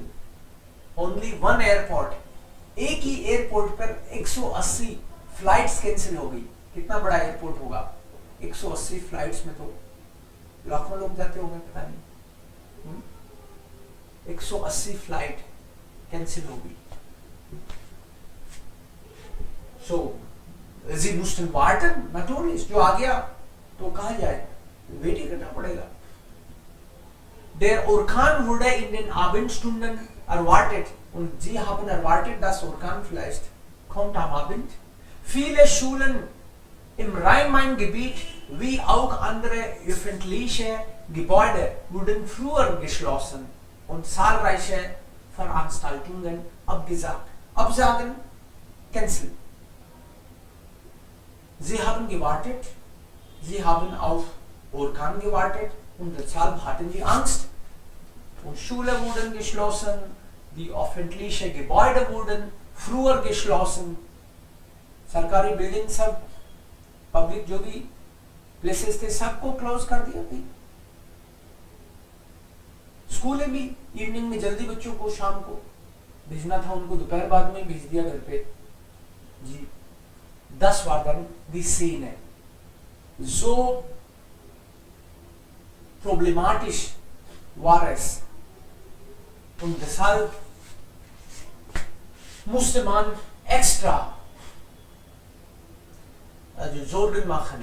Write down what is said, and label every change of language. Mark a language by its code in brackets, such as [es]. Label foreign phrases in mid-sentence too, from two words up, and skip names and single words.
[en] Only one airport, [hi] एक ही एयरपोर्ट पर 180 फ्लाइट्स कैंसिल हो गई. कितना बड़ा एयरपोर्ट होगा? 180 फ्लाइट्स में तो लाखों लोग जाते होंगे, पता नहीं. 180 फ्लाइट कैंसिल हो गई. [de] So Sie mussten warten, natürlich. [hi] जो आ गया तो कहाँ जाए? वेट ही करना पड़ेगा. [de] Der Orkan wurde in den Abendstunden erwartet und sie haben erwartet, dass Orkan vielleicht kommt am Abend. Viele Schulen im Rhein-Main-Gebiet wie auch andere öffentliche Gebäude wurden früher geschlossen und zahlreiche Veranstaltungen abgesagt. Absagen, cancel. Sie haben gewartet, sie haben auf Orkan gewartet und deshalb hatten sie Angst. Und Schulen wurden geschlossen, die öffentlichen Gebäude wurden früher geschlossen [hi] सरकारी बिल्डिंग सब, पब्लिक जो भी प्लेसेस थे सबको क्लोज कर दिया भाई। स्कूल में भी इवनिंग में जल्दी बच्चों को शाम को भेजना था, उनको दोपहर बाद में भेज दिया घर पे जी। [de] 10 war dann die Szene. So problematisch war es. Und deshalb musste man extra also Sorgen machen.